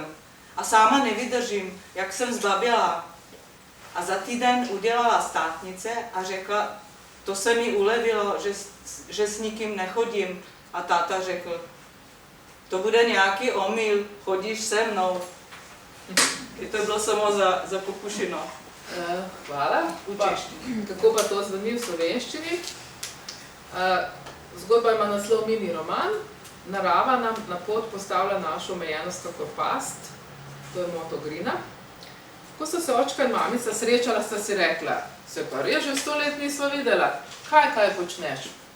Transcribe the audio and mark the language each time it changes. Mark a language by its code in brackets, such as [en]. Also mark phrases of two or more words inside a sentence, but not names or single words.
[cs] A sama nevydržím, jak jsem zbabělá. A za týden udělala státnice a řekla, to se mi ulevilo, že s nikým nechodím. A táta řekl, to bude nějaký omyl, chodíš se mnou. [sl] To bilo samo za pokušino. Hvala. Kako pa to zveni v slovenščini? Zgodba ima naslov Mini roman. Narava nam na pot postavlja našo omejenost kakor past. To je moto Greena. Ko so se očka in mamica srečala, sta si rekla, se pa res že 100 let nisva videla, kaj počneš?